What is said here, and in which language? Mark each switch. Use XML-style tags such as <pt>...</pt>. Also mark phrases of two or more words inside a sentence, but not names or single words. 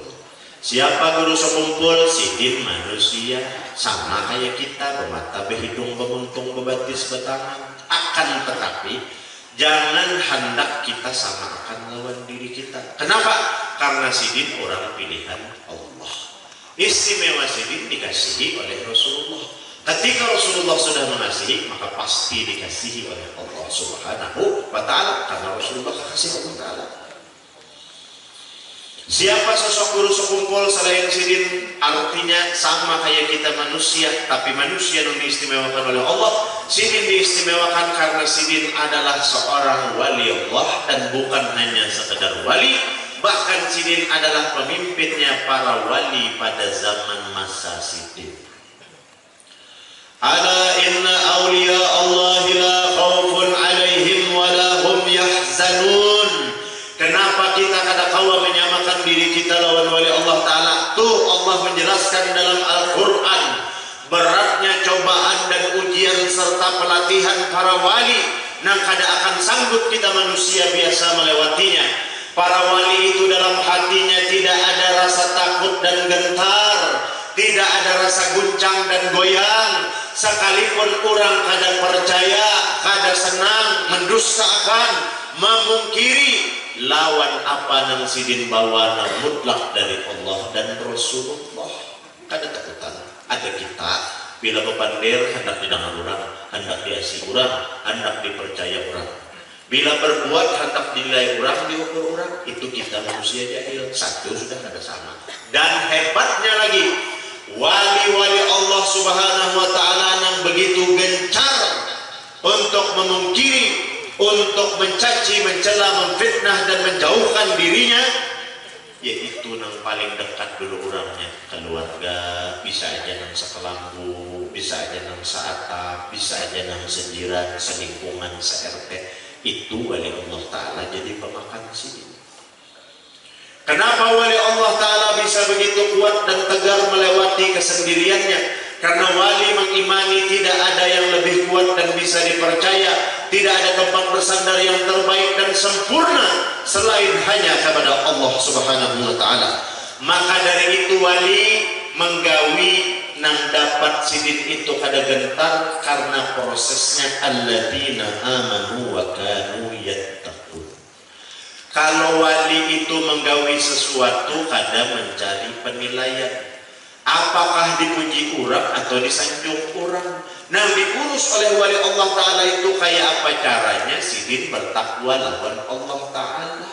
<id>Siapa Guru Sekumpul? Sidin manusia, sama kayak kita, bermata, berhidung, beruntung, berbatis, bertangan. Akan tetapi jangan hendak kita samakan lawan diri kita. Kenapa? Karena Sidin orang pilihan Allah. Istimewa Sidin dikasihi oleh Rasulullah. Ketika Rasulullah sudah mengasihi, maka pasti dikasihi oleh Allah</id> <ar>سبحانه وتعالى.</ar> <id>Karena Rasulullah kasih</id> <ar>الله تعالى.</ar> <id>Siapa sosok Guru Sekumpul selain Sidin? Artinya sama kayak kita manusia, tapi manusia yang diistimewakan oleh Allah. Sidin diistimewakan karena Sidin adalah seorang wali Allah dan bukan hanya sekedar wali, bahkan Sidin adalah pemimpinnya para wali pada zaman masa Sidin.</id> <ar>ألا إن أولياء الله لا خوف عليهم ولا هم يحزنون.</ar> <bjn>Kenapa kita kada kawa menyamakan diri kita lawan wali</bjn> <ar>الله تعالى?</ar> <id>Tuh Allah menjelaskan dalam Al-Quran beratnya cobaan dan ujian serta pelatihan para wali yang kada akan sanggup kita manusia biasa melewatinya. Para wali itu dalam hatinya tidak ada rasa takut dan gentar, tidak ada rasa guncang dan goyang. Sekalipun orang kada percaya, kada senang, mendustakan, memungkiri, lawan apa yang Sidin bawa mutlak dari Allah dan Rasulullah.</id> <bjn>Kada takutan. Ada kita bila bepandir hendak didengar orang, hendak diasi orang, hendak dipercaya orang.</bjn> <id>Bila berbuat hendak dinilai orang, diukur orang, itu kita manusia jahil. Satu sudah ada sama. Dan hebatnya lagi, wali-wali Allah</id> <ar>سبحانه وتعالى</ar> <id>yang begitu gencar untuk memungkiri, untuk mencaci, mencela, memfitnah dan menjauhkan dirinya, yaitu yang paling dekat dulu orangnya, keluarga,</id> <bjn>bisa aja nang sekelambu, bisa aja nang seatap, bisa aja nang sejiran, selingkungan, se-RT.</bjn> <id>Itu wali</id> <ar>الله تعالى</ar> <id>jadi pemakan sini. Kenapa wali</id> <ar>الله تعالى</ar> <id>bisa begitu kuat dan tegar melewati kesendiriannya? Karena wali mengimani tidak ada yang lebih kuat dan bisa dipercaya, tidak ada tempat bersandar yang terbaik dan sempurna selain hanya kepada Allah</id> <ar>سبحانه وتعالى.</ar> <bjn>Maka dari itu wali menggawi nang dapat sidin itu kada gentar karena prosesnya</bjn> <ar>الذين آمنوا وكانوا يتقون.</ar> <id>Kalau wali itu menggawi sesuatu kada mencari penilaian, apakah dipuji orang atau disanjung orang. Nah, diurus oleh wali</id> <ar>الله تعالى</ar> <id>itu kayak apa caranya sidin bertakwa lawan</id> <ar>الله تعالى.</ar>